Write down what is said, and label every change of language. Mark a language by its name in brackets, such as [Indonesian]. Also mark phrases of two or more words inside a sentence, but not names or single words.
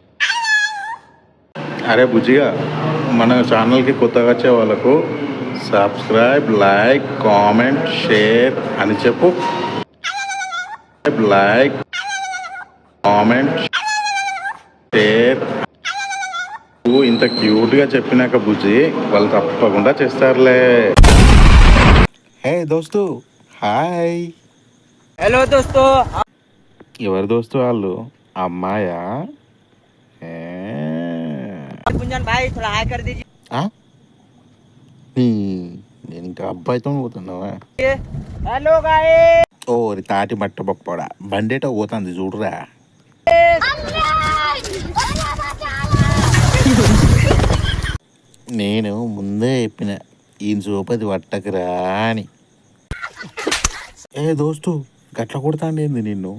[Telugu] అరే బుజ్జిగా మన ఛానల్కి కొత్తగా వచ్చే వాళ్ళకు [English] subscribe, like, comment, share [Telugu] అని చెప్పు. [English] like, comment, share. [Telugu] ఇంత క్యూట్గా చెప్పినాక బుజ్జి వాళ్ళు తప్పకుండా చేస్తారులే. హే దోస్తు, హాయ్. [Hindi] हेलो दोस्तों. [Telugu] ఎవరు దోస్తు వాళ్ళు? అమ్మాయా? [Hindi] गुंजन भाई थोड़ा हाई कर दीजिए. [Telugu] నేను ఇంకా అబ్బాయితో పోతున్నావా? [English] hello guys. [Telugu] ఓ తాటి బట్ట పప్పడా బండేట పోతుంది చూడరా. నేను ముందే చెప్పిన ఈయన చూపది పట్టకురా అని. ఏ దోస్తు గట్ల కొడతాండేంది నిన్ను?